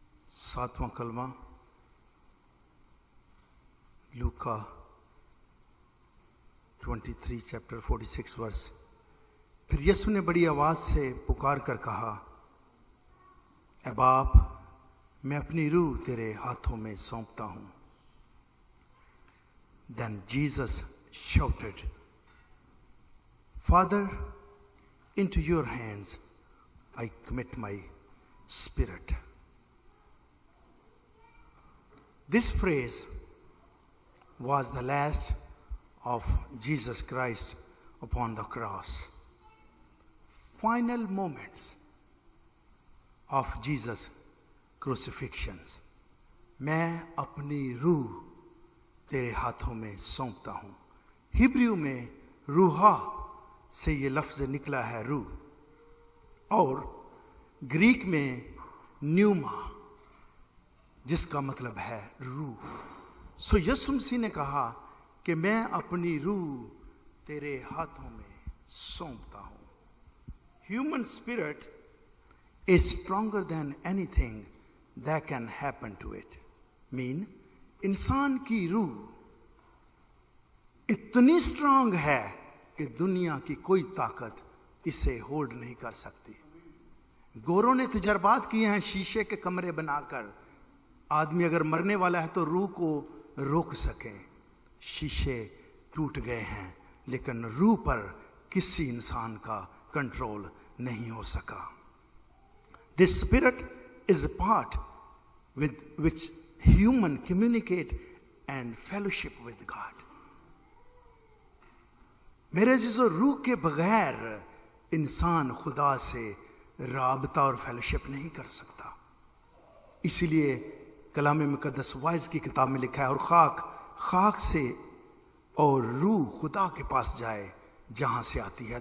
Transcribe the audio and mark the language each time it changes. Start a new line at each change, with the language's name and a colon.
Hindi: 7वां कलमा लूका 23 chapter 46 verse. फिर यीशु ने बड़ी आवाज से पुकार कर कहा, ऐ बाप, मैं अपनी रूह तेरे हाथों में सौंपता हूं।
English: Then Jesus shouted, Father, into your hands I commit my spirit. This phrase was the last of Jesus Christ upon the cross. Final moments of Jesus' crucifixions.
Hindi: मैं अपनी रूह तेरे हाथों में सौंपता हूं। हिब्रू में रूहा से ये लफ्ज निकला है रूह, और ग्रीक में न्यूमा, जिसका मतलब है रूह। सो यीशु मसीह ने कहा कि मैं अपनी रूह तेरे हाथों में सौंपता हूं।
English: Human spirit is stronger than anything that can happen to it.
Hindi: इंसान की रूह इतनी स्ट्रांग है कि दुनिया की कोई ताकत इसे होल्ड नहीं कर सकती। गोरों ने तजर्बात किए हैं, शीशे के कमरे बनाकर आदमी अगर मरने वाला है तो रूह को रोक सके। शीशे टूट गए हैं, लेकिन रूह पर किसी इंसान का कंट्रोल नहीं हो सका।
English: This spirit is a part with which human communicate and fellowship with God.
Hindi: मेरे अजीजों, रूह के बगैर इंसान खुदा से राबता और फेलोशिप नहीं कर सकता। इसीलिए कलाम मुकद्दस वाइज की किताब में लिखा है, और खाक से और रूह खुदा के पास जाए जहां से आती है।